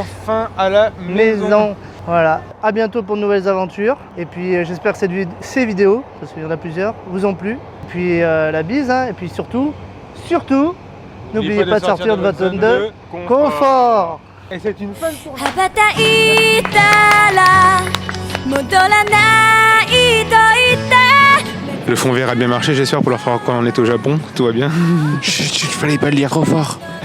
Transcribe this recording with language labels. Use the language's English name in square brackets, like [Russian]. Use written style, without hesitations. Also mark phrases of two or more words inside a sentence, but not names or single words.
[French] enfin à la maison. Maison. Voilà. À bientôt pour de nouvelles aventures. Et puis j'espère que ces vidéos, parce qu'il y en a plusieurs, vous ont plu. Et puis la bise, hein. Et puis surtout, n'oubliez pas de sortir de votre zone de confort. Et c'est une fin de journée. [Japanese] 羽ばたいたら戻らないと言って [French] Le fond vert a bien marché, j'espère, pour leur faire croire qu'on est au Japon. Tout va bien. Chut, fallait pas le dire trop fort.